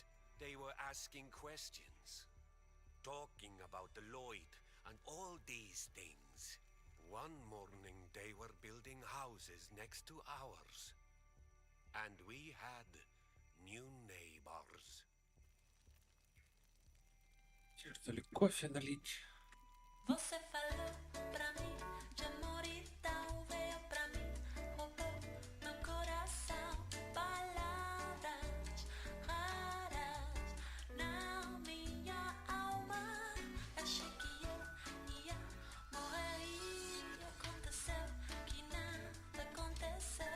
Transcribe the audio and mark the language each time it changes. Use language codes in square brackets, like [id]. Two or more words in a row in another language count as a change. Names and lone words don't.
[en] They were asking questions, talking about the Lloyd and all these things. One morning they were building houses next to ours. And we had new neighbors. [ru] Что ли, кофе налить? [pt] Você falou pra mim de amor e tal, veio pra mim, roubou meu coração. Palavras raras na minha alma. Achei que eu ia morrer e aconteceu que nada aconteceu.